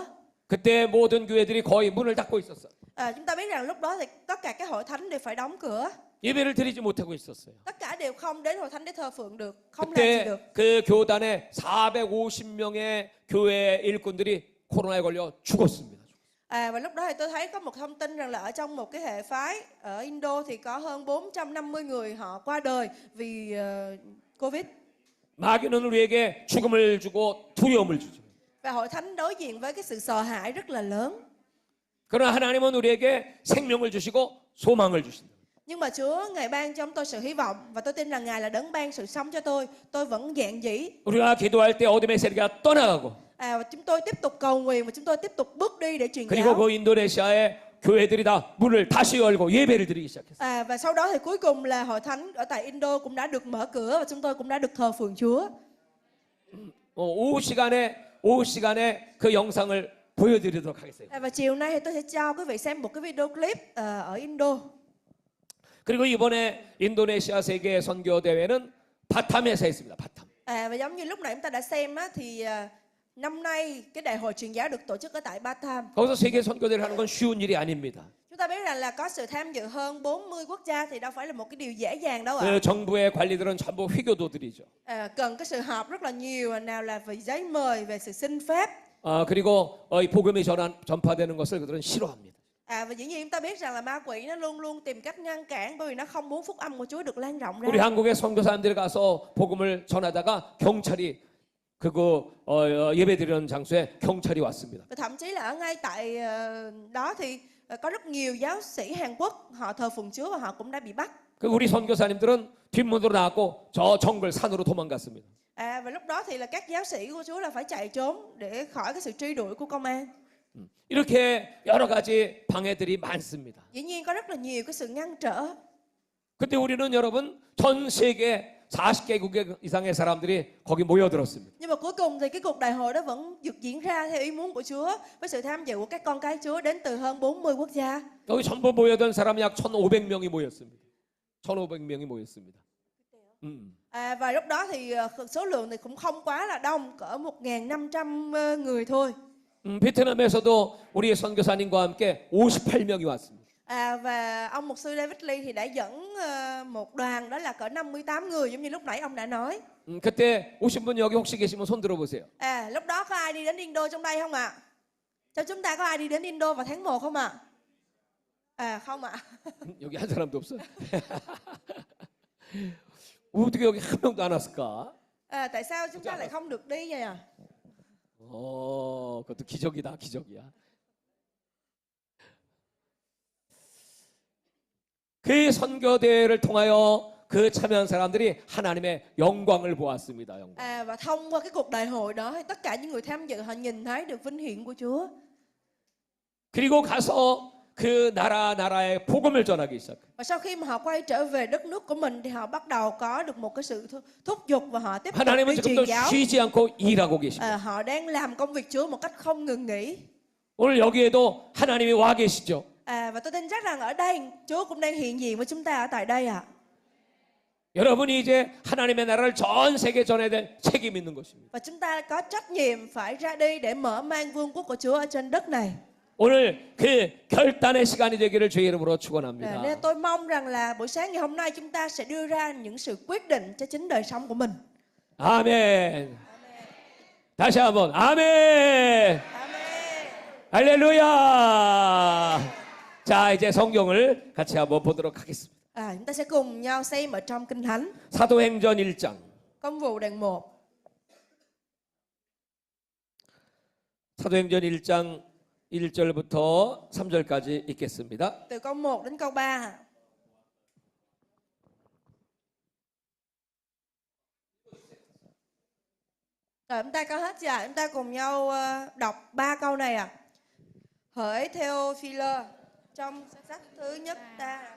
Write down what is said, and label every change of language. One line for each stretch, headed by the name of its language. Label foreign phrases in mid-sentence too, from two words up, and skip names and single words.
Korean: 그때 모든 교회들이 거의 문을 닫고 있었어.
Vietnamese: Chúng ta biết rằng lúc đó thì tất cả các hội thánh đều phải đóng cửa.
Korean: 예배를 드리지 못하고 있었어요.
Vietnamese: Tất cả đều không đến hội thánh để thờ phượng được, không làm gì
Korean: 그때
Vietnamese: được.
Korean: 그 교단에 450명의 교회 일꾼들이 코로나에 걸려 죽었습니다.
Vietnamese: Và lúc đó thì tôi thấy có một thông tin rằng là ở trong một cái hệ phái ở Indo thì có hơn 450 người họ qua đời vì Covid.
Korean: 마귀는 우리에게 죽음을 주고 두려움을 주죠.
Vietnamese: Và hội thánh đối diện với cái sự sợ hãi rất là lớn.
Korean: 그러나 하나님은 우리에게 생명을 주시고 소망을 주신다.
Vietnamese: Nhưng mà Chúa Ngài ban cho tôi sự hy vọng và tôi tin rằng Ngài là đấng ban sự sống cho tôi. Tôi vẫn dạn dĩ.
Korean: 우리가 기도할 때 어둠의 세력이 떠나가고
Vietnamese: Và chúng tôi tiếp tục cầu nguyện và chúng tôi tiếp tục bước đi để truyền
Korean: 그리고
Vietnamese: giáo.
Korean: 그 인도네시아의 교회들이 다 문을 다시 열고 예배를 드리기 시작했어요.
Vietnamese: Và sau đó thì cuối cùng là hội thánh ở tại Indo cũng đã được mở cửa và chúng tôi cũng đã được thờ phượng Chúa.
Korean: 오후 시간에 그 영상을 보여드리도록 하겠어요.
Vietnamese: Và chiều nay thì tôi sẽ cho quý vị xem một cái
English: video clip
Vietnamese: ở Indo.
Korean: 그리고 이번에 인도네시아 세계 선교 대회는 바탐에서 했습니다. 바탐.
Vietnamese: Và giống như lúc nãy chúng ta đã xem thì năm nay cái đại hội truyền giáo được tổ chức ở tại Batam.
Korean: 거기서 세계 선교대회를 하는 건 쉬운 일이 아닙니다.
Vietnamese: Chúng ta biết rằng là có sự tham dự hơn 40 quốc gia thì đâu phải là một cái điều dễ dàng đâu ạ.
Korean: 그 정부의 관리들은 전부 회교도들이죠.
Vietnamese: Cần cái sự họp rất là nhiều, nào là về giấy mời, về sự xin phép.
Korean: 그리고 이 복음이 전파되는 것을 그들은 싫어합니다.
Vietnamese: Và dĩ nhiên chúng ta biết rằng là ma quỷ nó luôn luôn tìm cách ngăn cản bởi vì nó không muốn phúc âm của Chúa được lan rộng ra.
Korean: 우리 한국의 선교사님들이 가서 복음을 전하다가 경찰이 예배드리는 장소에 경찰이 왔습니다.
Vietnamese: Và thậm chí là ở ngay tại đó thì có rất nhiều giáo sĩ Hàn Quốc họ thờ phượng Chúa và họ cũng đã bị bắt.
Korean: 그 우리 선교사님들은 뒷문으로 나왔고 저 정글 산으로 도망갔습니다.
Vietnamese: Và lúc đó thì là các giáo sĩ của Chúa là phải chạy trốn để khỏi cái sự truy đuổi của công an.
Korean: 이렇게 여러 가지 방해들이 많습니다.
Vietnamese: Dĩ nhiên có rất là nhiều cái sự ngăn trở.
Korean: 그때 우리는 여러분 전 세계 40개국 이상의 사람들이 거기 모여들었습니다.
Vietnamese: Nhưng mà cuối cùng thì cái cuộc đại hội đó vẫn được diễn ra theo ý muốn của Chúa với sự tham dự của các con cái Chúa đến từ hơn 40 quốc gia.
Korean: 여기 전부 모여든 사람이 약 1,500명이 모였습니다. 1,500명이 모였습니다.
Vietnamese: Và lúc đó thì số lượng thì cũng không quá là đông, cỡ 1.500 người thôi.
Korean: 베트남에서도 우리 선교사님과 함께 58명이 왔습니다.
Vietnamese: Và ông mục sư David Lee thì đã dẫn một đoàn đó là cỡ 58 người giống như lúc nãy ông đã nói.
Korean: 그때 오신 분 여기 혹시 계시면 손 들어보세요.
Vietnamese: Lúc đó có ai đi đến Indo trong đây không ạ? Trong chúng ta có ai đi đến Indo vào tháng 1 không ạ? Không ạ.
Korean: 여기 한 사람도 없어. 어떻게 여기 한 명도 안 왔을까?
Vietnamese: Tại sao chúng ta lại không được đi vậy à?
Korean: 그것도 기적이다, 기적이야. 그 선교 대회를 통하여 그 참여한 사람들이 하나님의 영광을 보았습니다. 영광.
Vietnamese: Và thông qua cái cuộc đại hội đó thì tất cả những người tham dự họ nhìn thấy được vinh hiển của Chúa.
Korean: 그리고 가서 그 나라에 복음을 전하기 시작.
Vietnamese: Và sau khi mà họ quay trở về đất nước của mình thì họ bắt đầu có được một cái sự thúc giục và họ tiếp tục
Korean: 하나님은
Vietnamese: đi truyền
Korean: 지금도
Vietnamese: giáo.
Korean: 쉬지 않고 일하고 계십니다.
Vietnamese: Họ đang làm công việc Chúa một cách không ngừng nghỉ.
Korean: 오늘 여기에도 하나님이 와 계시죠.
Vietnamese: Và tôi tin chắc rằng ở đây Chúa cũng đang hiện diện với chúng ta ở tại đây ạ.
Korean: 여러분이 이제 하나님의 나라를 전 세계 전해야 될 책임이 있는 것입니다.
Vietnamese: Và chúng ta có trách nhiệm phải ra đi để mở mang vương quốc của Chúa ở trên đất này.
Korean: 오늘 그 결단의 시간이 되기를 주의 이름으로 축원합니다.
Vietnamese: Nên tôi mong rằng là buổi sáng ngày hôm nay chúng ta sẽ đưa ra những sự quyết định cho chính đời sống của mình.
Korean: 아멘. 다시 한번 아멘.
Vietnamese: Amen.
Korean: 할렐루야. 자, 이제 성경을 같이 한번 보도록 하겠습니다.
Vietnamese: Chúng ta sẽ cùng nhau xem ở trong Kinh Thánh,
Korean: 사도행전 1장.
Vietnamese: Công vụ đoạn 1.
Korean: 사도행전 1장 1절부터 3절까지 읽겠습니다.
Vietnamese: Từ câu 1 đến câu 3. Rồi chúng ta có hết chưa ạ? Chúng ta cùng nhau đọc 3 câu này ạ. Hỡi Theophilus, trong sách thứ nhất ta